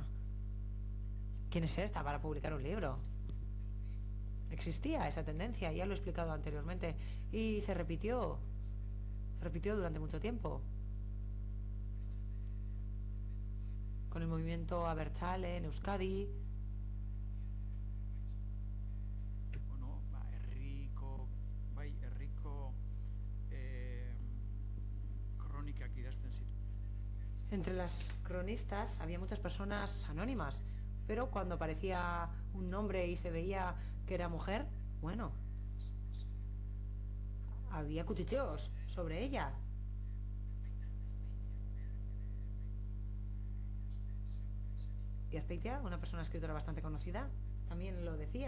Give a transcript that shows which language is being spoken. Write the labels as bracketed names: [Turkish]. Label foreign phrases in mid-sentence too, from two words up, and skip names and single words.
[Spanish] ¿Quién es esta para publicar un libro? Existía esa tendencia, ya lo he explicado anteriormente, y se repitió durante mucho tiempo. Con el movimiento Abertzale en Euskadi. [Basque] Bueno, herriko kronikak idazten ziren. [Spanish] Entre las cronistas había muchas personas anónimas, pero cuando aparecía un nombre y se veía que era mujer, bueno, había cuchicheos sobre ella. Y Azpeitia, una persona escritora bastante conocida, también lo decía.